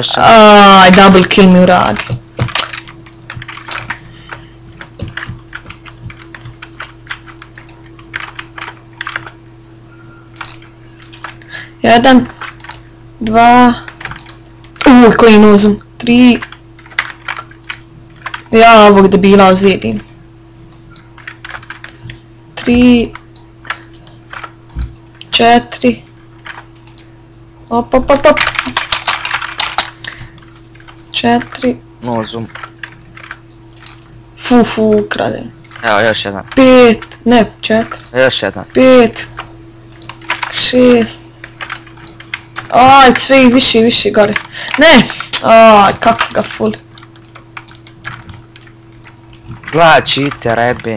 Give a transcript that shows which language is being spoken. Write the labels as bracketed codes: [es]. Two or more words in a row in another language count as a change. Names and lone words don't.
[hr] Aj, [en] double kill [hr] mi uradi. Jedan, dva. Uj, koji nozum. 3. Ja ovog debila ozlijedim. 3, 4. Op, op, op, op. 4. No zoom. Fu, ukradem. Evo još jedan. 5, ne, 4. Još jedan. 5. 6. Aj, sve i više gore. Ne! Aj, kako ga fuli. Gleda cheater, jebem.